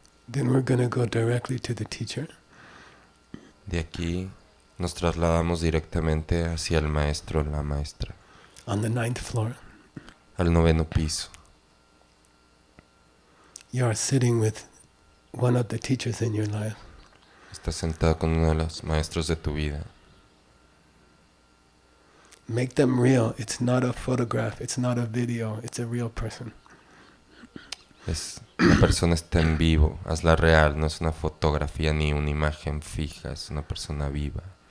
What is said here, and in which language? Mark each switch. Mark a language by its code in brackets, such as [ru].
[en] Then we're going to go directly to the teacher. [es] De aquí nos trasladamos directamente hacia el maestro o la maestra, [en] On the 9th floor. [es] al 9º piso. [en] You are sitting with one of the teachers in your life. [es] Estás sentado con uno de los maestros de tu vida. [en] Make them real. It's not a photograph. It's not a video. It's a real person. [es] La persona está en vivo, hazla real, no es una fotografía ni una imagen fija, es una persona viva.